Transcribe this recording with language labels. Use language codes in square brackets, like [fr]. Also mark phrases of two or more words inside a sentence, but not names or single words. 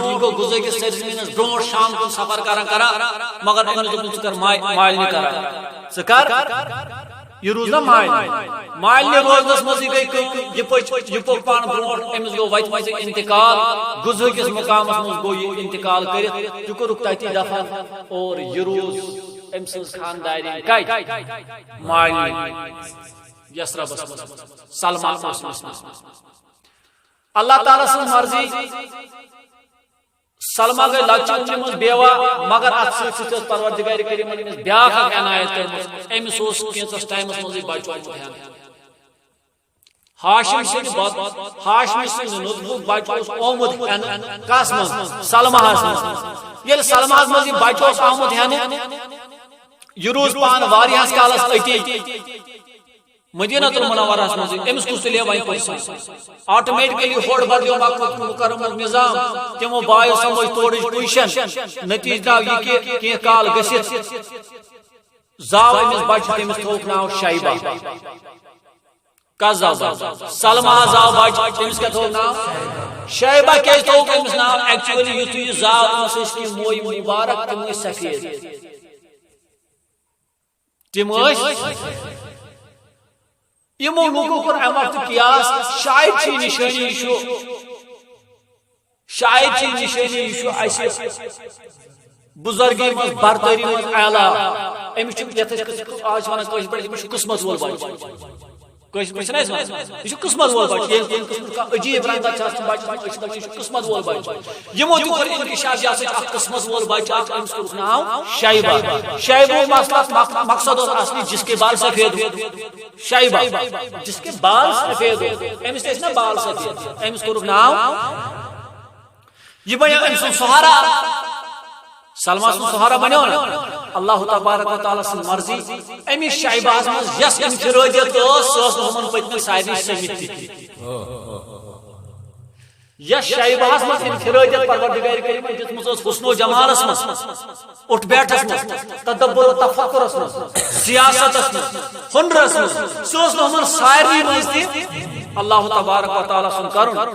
[ks] یہِ گوٚو گُزٲرِس سرزمیٖنس برونٛٹھ شام کُن سفر کران مگر أمِس دوٚپُن ژٕ کر مالنہِ کران ژٕ کر یہ روز نا مالنہِ روزنس منٛزٕے گٔے یہِ پوٚک پانہٕ برونٛٹھ أمِس گوٚو وتہِ منٛزٕے انتقال گُزٲرِس مقامس منٛز گوٚو یہِ انتقال کٔرِتھ یہِ کوٚرُکھ تٔتی دفن اور یہِ روز أمۍ سٕنٛز خاندارِنۍ کتہِ مالنہِ یثربس سلمان اللہ تعالیٰ سن مرضی سلما گئی لچہِ منٛز بیوا مگر اتھ سۭتۍ سۭتۍ پروردگار کریم أمِس بیاکھ اکھ عنایت کٔرمٕژ أمِس اوس کینٛژس ٹایمس منٛزٕے بچہِ آمُت ہٮ۪نہٕ ہاشم سٕنٛدِ نُطفُک بچہِ اوس آمُت ہٮ۪نہٕ کس منٛز سلماہس منٛز ییٚلہِ سلماہس منٛز یہِ بچہِ اوس آمُت ہٮ۪نہٕ یہِ روٗز پانہٕ واریاہس کالس أتی مدینہ المنورہ مز امس کس تلے وی [en] position automatically [ks] ہوڑ بدلیو مکہ مکرمہ نظام تمو بایو سمجھ توڑج پوزیشن نتیجہ درو یہ کہ کی کال گژھِتھ زاو امس بچہ تمس تھوک ناو شیبہ کس زاو سلما زاو بچہ تمس کیا تھوک ناو شیبہ کیاز تھوک امس ناو ایکچولی یتھُے یہ زاو امس ٲسۍ کی موی مبارک تم ٲسۍ سفید تم ٲسۍ یمو لوگوں کو امر قیاس شاید چھ نشانی اسہ بزرگی مز برتری مز اعلی امس یت آج ونان کٲشِر پٲٹھۍ امس قسمت وول بچہ کٲشِر پٲٹھۍ چھِنہ أسۍ ونان یہِ چھُ قسمت وول بچہ ییٚلہِ قسمت کانٛہہ عجیٖب رنگت چھِ آسان بچس أسۍ چھِ دپان یہِ چھُ قسمت وول بچہ یمو تہِ کوٚر انتشار یہِ ہسا چھُ اکھ قسمت وول بچہ اکھ أمِس کوٚرُکھ ناو شیبہ مقصد اوس اصلی [ur] جس کے بال سفید [ks] شیبہ [ur] جس کے بال سفید [ks] امس ٲسۍ نا بال سفید امس کوٚرُکھ ناو یہ بنیو أمۍ سُنٛد سہارا سلما سن سہارا بنیو نا [ar] اللہ تبارک و تعالی [ks] سن مرضی امس شیبہس مز یس انفرادیت ٲس ہمن پتمن سارنٕے سمِتھ یس شیبہس مز انفرادیت پروردگار کریمن دِژمٕژ ٲس حسن و جمالس مز اٹھ بیٹھس مز تدبر و تفکرس مز سیاستس مز ہنرس مز سُہ ٲس ہمن سارنٕے مز تہِ [ar] اللہ تبارک و تعالی [ks] سن کرُن